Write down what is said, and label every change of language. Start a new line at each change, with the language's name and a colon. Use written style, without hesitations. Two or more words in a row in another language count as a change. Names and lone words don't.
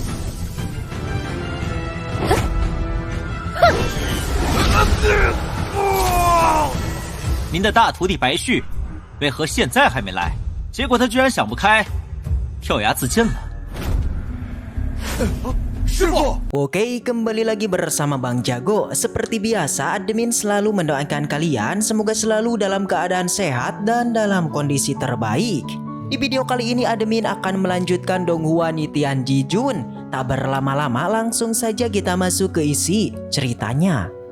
Chinese: 您的大徒弟白旭，为何现在还没来？结果他居然想不开，跳崖自尽了。师傅，
Indonesian: Oke, kembali lagi bersama Bang Jago. Seperti biasa, admin selalu mendoakan kalian semoga selalu dalam keadaan sehat dan dalam kondisi terbaik. Di video kali ini admin akan melanjutkan Donghua Nitian Jijun. Tak berlama-lama, langsung saja kita masuk ke isi ceritanya.